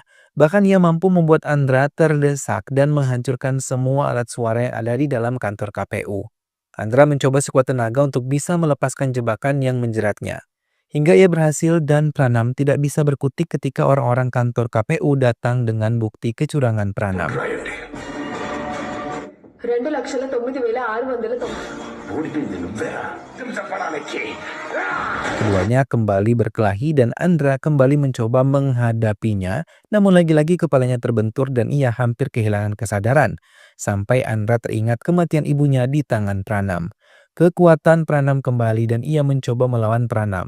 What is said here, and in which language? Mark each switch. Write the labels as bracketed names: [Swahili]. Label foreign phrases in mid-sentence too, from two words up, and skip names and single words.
[Indonesian] Bahkan ia mampu membuat Andra terdesak dan menghancurkan semua alat suara yang ada di dalam kantor KPU. Andra mencoba sekuat tenaga untuk bisa melepaskan jebakan yang menjeratnya. Hingga ia berhasil dan Pranam tidak bisa berkutik ketika orang-orang kantor KPU datang dengan bukti kecurangan Pranam. [Telugu] రాయండి. 2,09,690. ఓడిపోయింది నువ్వేరా చెప్పడానికి. [Indonesian] Keduanya kembali berkelahi dan Andra kembali mencoba menghadapinya, namun lagi-lagi kepalanya terbentur dan ia hampir kehilangan kesadaran. Sampai Andra teringat kematian ibunya di tangan Pranam. Kekuatan Pranam kembali dan ia mencoba melawan Pranam.